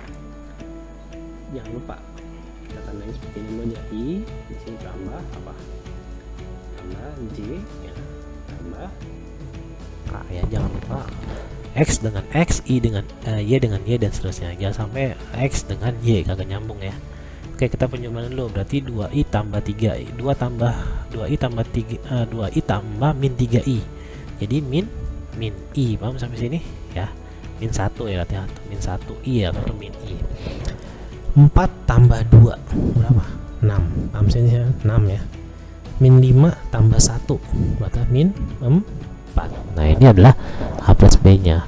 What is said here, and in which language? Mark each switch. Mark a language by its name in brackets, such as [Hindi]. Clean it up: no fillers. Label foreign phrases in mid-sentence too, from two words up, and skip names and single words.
[Indonesian] Jangan lupa kita tandain seperti ini dulu aja, i di sini tambah apa? Tambah j ya, tambah k ya. Jangan lupa x dengan x, y dengan y dan seterusnya. Jangan sampai x dengan y kagak nyambung ya. Oke, kita penjumlahan dulu. Berarti 2i tambah 3i, 2i tambah 2i tambah min 3i. Jadi min i. Paham sampai sini ya? Min 1 ya, hati-hati. Min 1i atau min i. 4 tambah 2 berapa? 6. Paham sini ya? 6 ya. Min 5 tambah 1 berarti min 4. Nah, ini adalah a plus b-nya.